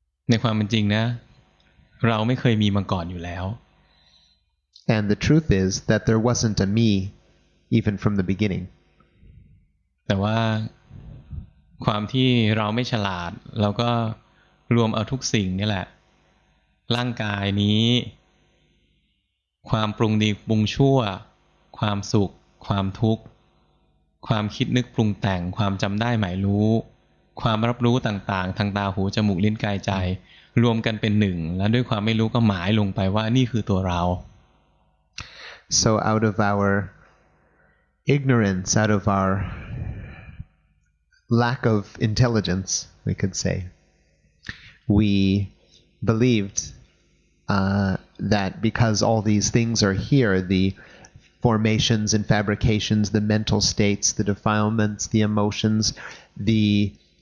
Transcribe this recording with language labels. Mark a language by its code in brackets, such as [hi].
[th] ในความเป็นจริงนะเราไม่เคยมีมาก่อนอยู่แล้ว [en] And the truth is that there wasn't a me even from the beginning. [th] แต่ว่าความที่เราไม่ฉลาดเราก็รวมเอาทุกสิ่งนี่แหละร่างกายนี้ความปรุงดีปรุงชั่วความสุขความทุกข์ความคิดนึกปรุงแต่งความจำได้หมายรู้ความรับรู้ต่างๆทางตาหูจมูกลิ้นกายใจรวมกันเป็นหนึ่งแล้วด้วยความไม่รู้ก็หมายลงไปว่านี่คือตัวเรา [en] So out of our ignorance, out of our lack of intelligence, we could say, we believed that because all these things are here, the formations and fabrications, the mental states, the defilements, the emotions, the